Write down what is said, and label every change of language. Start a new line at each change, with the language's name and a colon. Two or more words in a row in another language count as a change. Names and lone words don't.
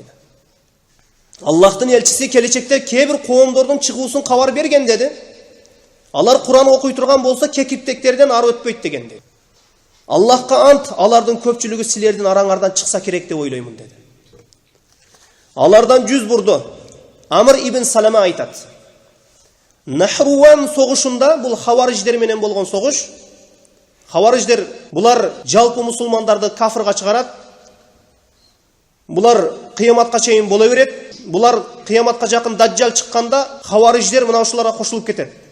Kyrgyz: Аллахтын элчиси келечекте кээ бир коомдордун чыгуусун кабар берген dedi. Алар Куран окуй турган болсо кекиптектерден ары өтпөйт деген dedi. Аллахка ант, алардын көпчүлүгү силердин араңардан чыкса керек деп ойлоймун dedi. Алардан жүз бурду. Амр ибн Салама айтат. Нахруан согушунда, бул хавариждер менен болгон согуш. Хавариждер булар жалпы мусулмандарды кафырга чыгарат. Булар кыяматка чейин боло берет. Булар кыяматка жакын даджжал чыкканда хавариждер мына ушуларга кошулуп кетет.